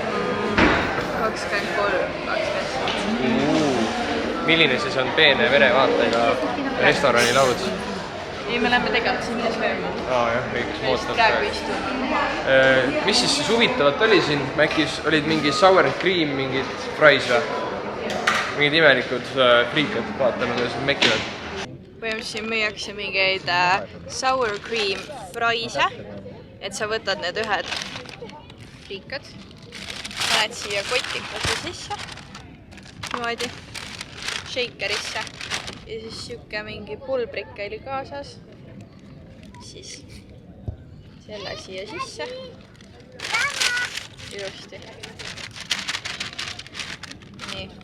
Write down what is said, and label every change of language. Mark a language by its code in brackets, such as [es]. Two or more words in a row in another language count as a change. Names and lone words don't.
[et] 23, 27. Milline siis on peene verevaatega restorani laud? ei, me läheme tegelikult sinna sööma. Jah, õigus, ma ootan praegu istun. Mis siis huvitavat oli siin? Mäkis olid mingi [en] sour and cream, [et] mingid fries või? Mingid imelikud friikad, vaatame, kuidas need mekivad. Põhimõtteliselt müüakse mingeid [en] sour cream [et] friese, et sa võtad need ühed friikad, paned siia kotikasse sisse, niimoodi, shakerisse ja siis siuke mingi pulbrike oli kaasas, siis selle siia sisse, ilusti, nii.